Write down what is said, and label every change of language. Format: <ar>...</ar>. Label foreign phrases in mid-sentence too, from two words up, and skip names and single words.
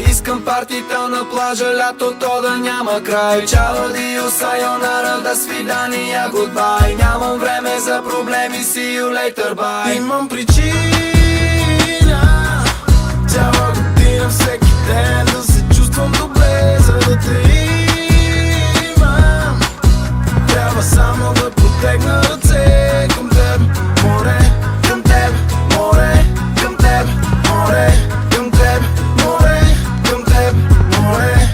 <bg>Искам партита на плажа, лятото да няма край. Чао, адио, сайонара, до свидания, гудбай. Нямам време за проблеми,</bg> <en>see you later, bye.</en> <bg>Имам причина цяла година, всеки ден да се чувствам добре, за да те имам. Трябва само да протегна ръце към теб, море, към теб, море, към теб, море, към теб, море, към теб, море.</bg>